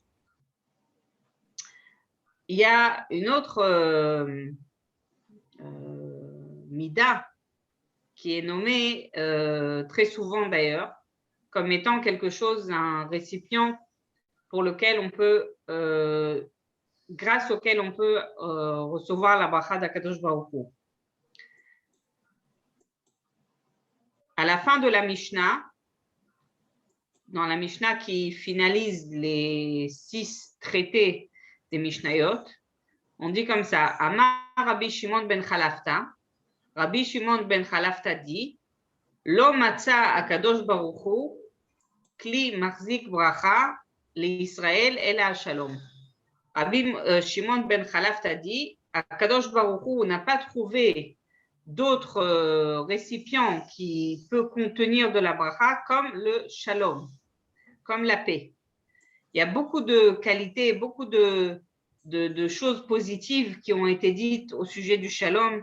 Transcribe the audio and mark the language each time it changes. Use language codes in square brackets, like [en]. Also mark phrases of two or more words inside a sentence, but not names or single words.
[fr] Il y a une autre mida qui est nommée très souvent d'ailleurs comme étant quelque chose, un récipient pour lequel on peut, grâce auquel on peut recevoir la bracha d'Akadosh Baruch Hu. À la fin de la Mishnah, dans la Mishnah qui finalise les 6 traités des Mishnayot, on dit comme ça, [he] אמר רבי שמעון בן חלפתא, Rabbi Shimon ben Chalafta dit, לא מצא הקדוש ברוך הוא כלי מחזיק ברכה לישראל אלא השלום. [fr] Rabbi Shimon ben Chalafta dit, Akadosh Baruch Hu n'a pas trouvé d'autres récipients qui peut contenir de la bracha comme le shalom, comme la paix. Il y a beaucoup de qualités, beaucoup de choses positives qui ont été dites au sujet du shalom.